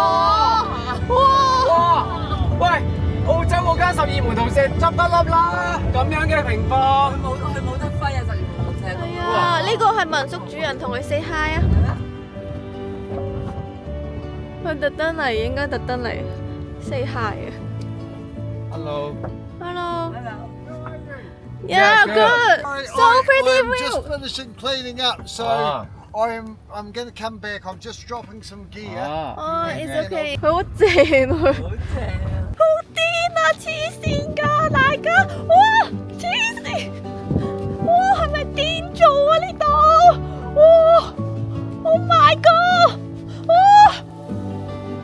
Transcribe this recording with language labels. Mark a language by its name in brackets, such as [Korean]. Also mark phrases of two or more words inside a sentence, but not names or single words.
[Cantonese] 哇！喂！澳洲嗰間12門徒石執得笠啦，咁樣嘅情況，佢冇得揮啊！就連冇石咁。係啊，呢個係民宿主人同佢 [English] say hi [Cantonese] 啊！佢特登嚟，應該特登嚟 [English] say hi [Cantonese] 啊 [English] Hello。！Hello。Yeah, good. So pretty I'm view. just finishing cleaning up, so I'm going to come back. I'm just dropping some gear. [Cantonese] 哦， [English] it's okay。 [Cantonese] 佢好正佢。好癲啊！黐線㗎，大家，哇！黐線，哇！係咪癲做啊呢度？哇！ [English] Oh my god！ [Cantonese] 哇！